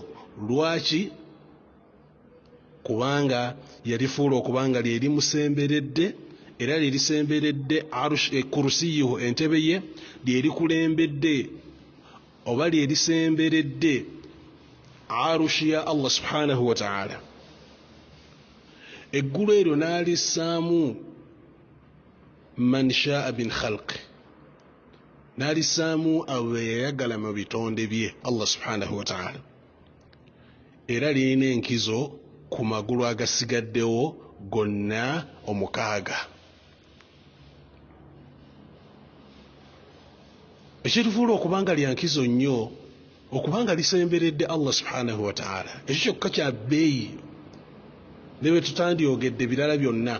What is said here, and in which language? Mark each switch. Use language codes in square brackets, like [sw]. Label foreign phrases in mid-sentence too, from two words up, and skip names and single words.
[lg] Lwaki? Kubanga yalifuula okubanga lyerimusemberedde, era lyerisemberedde kursiyihu entebe ye, lyerikulembedde oba lyerisemberedde arushi ya Allah [ar] سبحانه وتعالى. [lg] Eggulu eryo n'alissaamu [ar] من شاء من خلقه, [lg] n'alissaamu abo yayagala mu bitonde bye Allah [ar] سبحانه وتعالى, [lg] era lirina enkizo ku magulu agasigaddewo gonna omukaaga. Ekitufuula okubanga lya nkizo nnyo, okubanga lisemberedde Allah [ar] سبحانه وتعالى, [lg] ekyo kyokka kya bbeeyi ne bwe tutandyogedde birala byonna.